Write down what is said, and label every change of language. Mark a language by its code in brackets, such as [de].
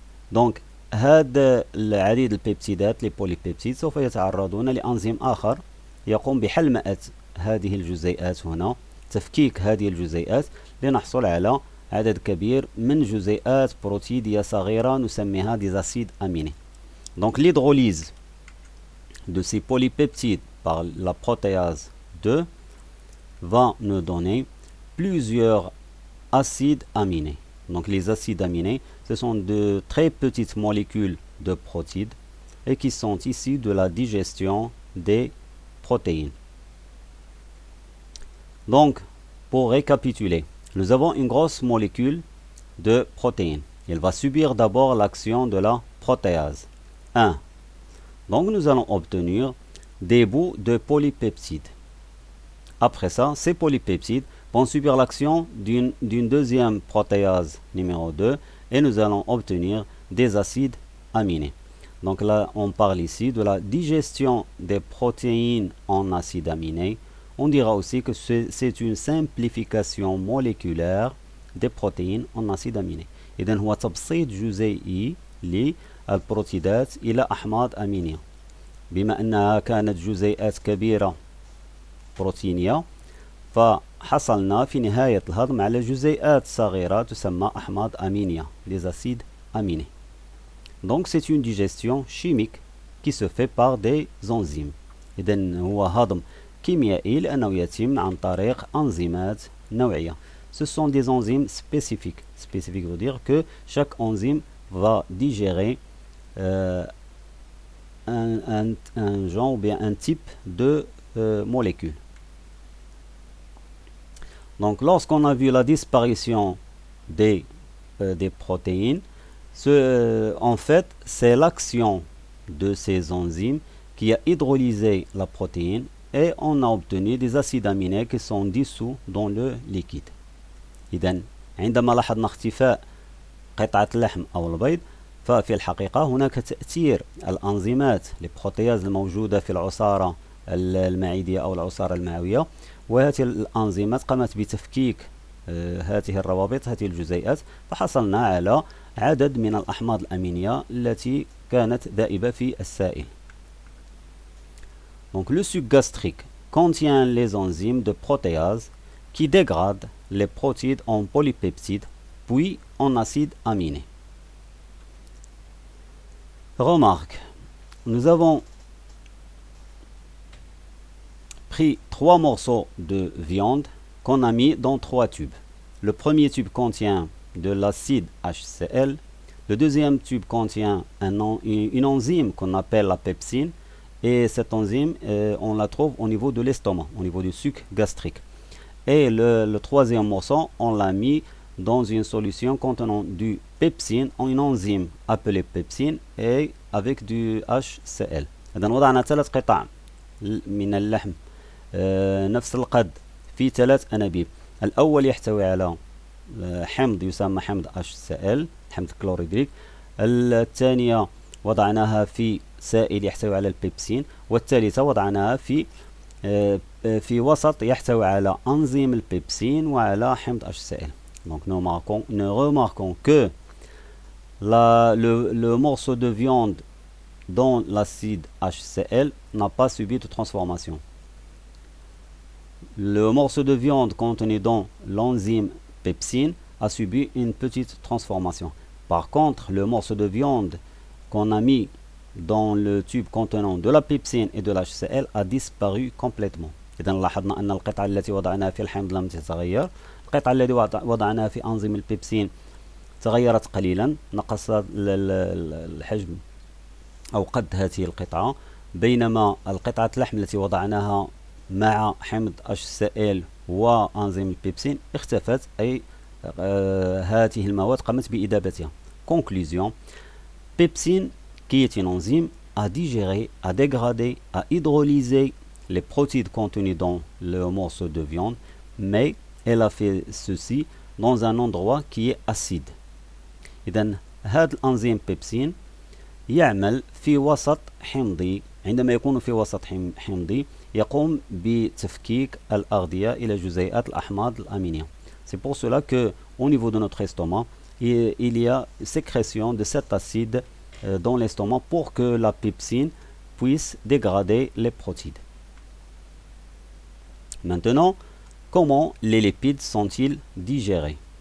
[ar] Donc هذا العديد البيبتيدات [fr] les polypeptides [ar] سوف يتعرضون لأنزيم آخر يقوم بحلمأة هذه الجزيئات هنا، تفكيك هذه الجزيئات لنحصل على عدد كبير من جزيئات بروتيدية صغيرة نسميها [fr] des acides aminés. Donc l'hydrolyse de ces polypeptides par la protéase 2 va nous donner plusieurs acides aminés. Donc les acides aminés, ce sont de très petites molécules de protéines et qui sont issues de la digestion des protéines. Donc, pour récapituler, nous avons une grosse molécule de protéines. Elle va subir d'abord l'action de la protéase 1. Donc nous allons obtenir des bouts de polypeptides. Après ça, ces polypeptides vont subir l'action d'une deuxième protéase numéro 2 et nous allons obtenir des acides aminés. Donc là, on parle ici de la digestion des protéines en acides aminés. On dira aussi que c'est une simplification moléculaire des protéines en acides aminés. [ar] إذن هو تبسيط جزيئي للبروتيدات إلى أحماض أمينية. بما أنها كانت جزيئات كبيرة بروتينية فحصلنا في نهاية الهضم على جزيئات صغيرة تسمى أحماض أمينية, [fr] des acides aminés. Donc c'est une digestion chimique qui se fait par des enzymes. [ar] إذن هو هضم كيميائي لأنه يتم عن طريق أنزيمات نوعية. [fr] Ce sont des enzymes spécifiques. Spécifique veut dire que chaque enzyme va digérer un genre ou bien un type de molécule. Donc lorsqu'on a vu la disparition des protéines, en fait c'est l'action de ces enzymes qui a hydrolysé la protéine et on a obtenu des acides aminés qui sont dissous dans le liquide. [ar] إذن عندما لاحظنا اختفاء قطعة اللحم أو البيض ففي الحقيقة هناك تأثير الأنزيمات البروتياز الموجودة في العصارة المعدية أو العصارة المعوية، وهذه الأنزيمات قامت بتفكيك هذه الروابط، هذه الجزيئات، فحصلنا على عدد من الأحماض الأمينية التي كانت ذائبة في السائل. [fr] Donc le suc gastrique contient les enzymes de protéase qui dégradent les protides en polypeptides puis en acides aminés. Remarque, nous avons pris 3 morceaux de viande qu'on a mis dans 3 tubes. Le premier tube contient de l'acide HCl, le deuxième tube contient une enzyme qu'on appelle la pepsine, et cette enzyme, on la trouve au niveau de l'estomac, au niveau du suc gastrique. Et le troisième morceau, on l'a mis dans une solution contenant du pepsine, une enzyme appelée pepsine, et avec du HCl. [ar] إذن وضعنا 3 قطع من اللحم نفس القد في 3 أنابيب. الأول يحتوي على حمض يسمى حمض HCl، حمض كلوريدريك. الثانية وضعناها في سائل يحتوي على البيبسين، والثالثة وضعناها في وسط يحتوي على أنزيم البيبسين وعلى حمض HCl. [fr] Donc nous remarquons que le morceau de viande dans l'acide HCl n'a pas subi de transformation. Le morceau de viande contenu dans l'enzyme pepsine a subi une petite transformation. Par contre, le morceau de viande qu'on a mis dans le tube contenant de la pepsine et de l'HCl a disparu complètement. [ar] إذا لاحظنا أن القطعة التي وضعناها في الحمض لم تتغير، القطعة التي وضعناها في أنزيم البيبسين تغيرت قليلا، نقص الحجم أو قد هذه القطعة، بينما القطعة اللحم التي وضعناها مع حمض HCl وأنزيم البيبسين اختفت، أي هذه المواد قامت بإذابتها. [fr] Conclusion: pepsine, qui est une enzyme, a digéré, a dégradé, a hydrolysé les protides contenus dans le morceau de viande, mais elle a fait ceci dans un endroit qui est acide. [ar] إذن هذا الأنزيم بيبسين يعمل في وسط حمضي. عندما يكون في وسط حمضي يقوم بتفكيك الأغذية إلى جزيئات الأحماض الأمينية. [fr] C'est pour cela que au niveau de notre estomac, il y a sécrétion de cet acide dans l'estomac pour que la pepsine puisse dégrader les protides. Maintenant, comment les lipides sont-ils digérés?